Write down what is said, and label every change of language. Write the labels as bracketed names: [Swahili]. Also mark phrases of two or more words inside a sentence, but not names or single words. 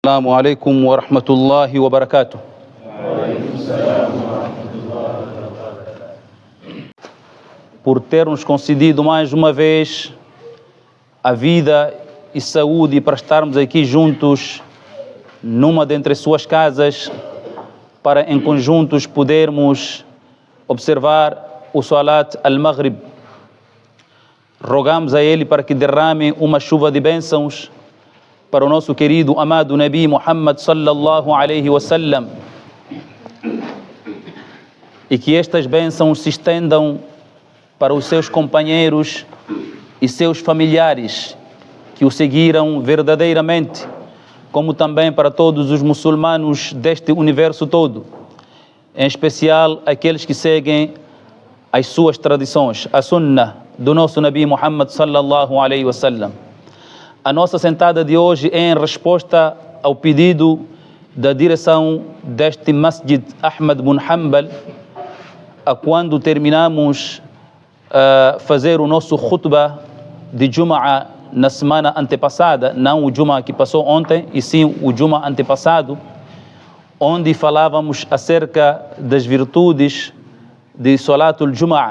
[Arabic] السلام عليكم ورحمة الله وبركاته. [Portuguese] Por ter nos concedido mais uma vez a vida e saúde para estarmos aqui juntos numa dentre suas casas para em conjuntos podermos observar o [Arabic] صلاة المغرب. [Portuguese] Rogamos a Ele para que derrame uma chuva de bênçãos para o nosso querido, amado Nabi Muhammad [Arabic] صلى الله عليه وسلم, [Portuguese] e que estas bênçãos se estendam para os seus companheiros e seus familiares que o seguiram verdadeiramente, como também para todos os muçulmanos deste universo todo, em especial aqueles que seguem as suas tradições, a sunnah do nosso Nabi Muhammad [Arabic] صلى الله عليه وسلم. [Portuguese] A nossa sentada de hoje é em resposta ao pedido da direção deste Masjid Ahmad bin Hanbal, a quando terminamos fazer o nosso khutbah de Jum'ah na semana antepassada, não o Jum'ah que passou ontem, e sim o Jum'ah antepassado, onde falávamos acerca das virtudes de Salatul Jum'ah.